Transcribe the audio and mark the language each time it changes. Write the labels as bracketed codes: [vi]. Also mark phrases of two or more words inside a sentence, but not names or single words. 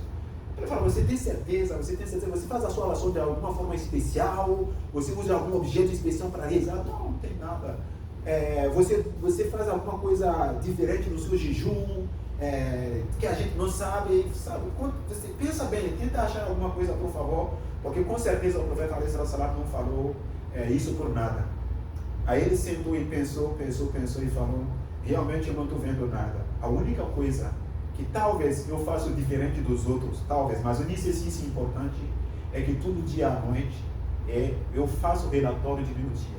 [pt] Ele fala, você tem certeza, você faz a sua oração de alguma forma especial, você usa algum objeto especial para rezar? Não tem nada. Você faz alguma coisa diferente no seu jejum, que a gente não sabe? Você pensa bem, tenta achar alguma coisa, por favor, porque com certeza o profeta [ar] عليه الصلاة والسلام [pt] não falou isso por nada. Aí ele sentou e pensou e falou, realmente eu não estou vendo nada. A única coisa que talvez eu faço diferente dos outros, talvez, mas o necessito importante é que todo dia à noite eu faço relatório de meu dia.